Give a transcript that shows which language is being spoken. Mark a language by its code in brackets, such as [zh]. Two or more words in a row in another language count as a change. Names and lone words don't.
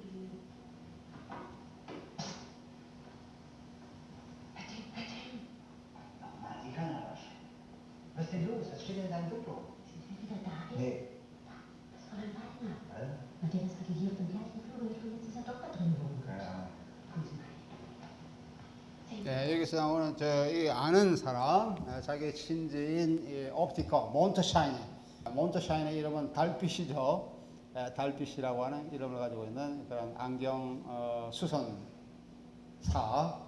[de] Petting. Nochmal, Sie können aber schon. Was ist denn los? Was steht denn in deinem Foto? Sie sind wieder da. Nee. Das Fräulein Wagner. Was? Na, der ist gerade hier auf dem gleichen Flur, wo jetzt dieser Doktor drin wohnt. Keine Ahnung. Kommen Sie mal. [ko] 네, 여기서 나오는 이 아는 사람, 자기 친지인 이 옵티커 몬트샤이네. 몬트샤이네 이름은 달빛이죠. 달빛이라고 하는 이름을 가지고 있는 그런 안경 수선사.